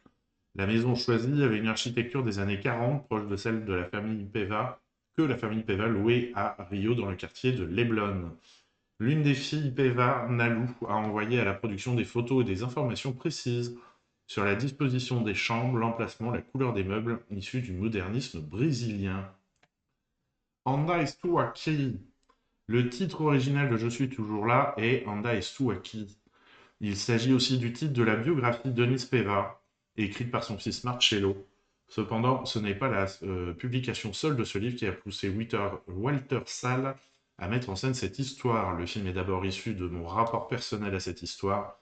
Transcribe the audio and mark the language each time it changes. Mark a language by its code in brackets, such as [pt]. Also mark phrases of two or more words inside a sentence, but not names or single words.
[fr] La maison choisie avait une architecture des années 40, proche de celle de la famille Peva, que la famille Peva louait à Rio dans le quartier de Leblon. L'une des filles Peva, Nalu, a envoyé à la production des photos et des informations précises sur la disposition des chambres, l'emplacement, la couleur des meubles issus du modernisme brésilien. Anda estou aqui. Le titre original de Je suis toujours là est Anda estou aqui. Il s'agit aussi du titre de la biographie d'Eunice Peva, écrite par son fils Marcello. Cependant, ce n'est pas la publication seule de ce livre qui a poussé Walter Sall à mettre en scène cette histoire. Le film est d'abord issu de mon rapport personnel à cette histoire.